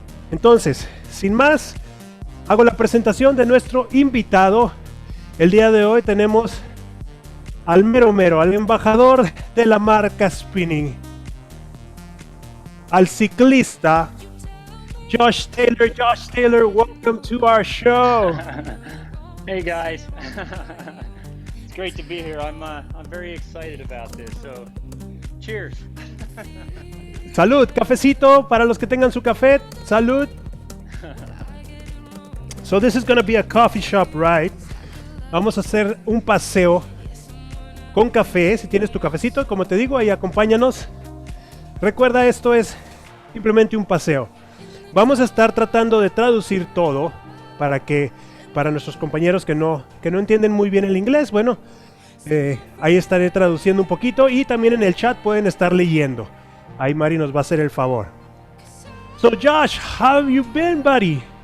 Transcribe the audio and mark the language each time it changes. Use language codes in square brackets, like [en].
[es] Entonces, sin más, hago la presentación de nuestro invitado. El día de hoy tenemos al mero, al embajador de la marca Spinning, al ciclista Josh Taylor. [en] Josh Taylor, welcome to our show. Hey guys, it's great to be here. I'm very excited about this. So, cheers. [es] Salud, cafecito para los que tengan su café. Salud. [en] So this is gonna be a coffee shop ride. [es] Vamos a hacer un paseo con café. Si tienes tu cafecito, como te digo, ahí acompáñanos. Recuerda, esto es simplemente un paseo. Vamos a estar tratando de traducir todo para nuestros compañeros que no entienden muy bien el inglés. Bueno, ahí estaré traduciendo un poquito y también en el chat pueden estar leyendo. Ahí Mari nos va a hacer el favor. [en] So Josh, how have you been, buddy?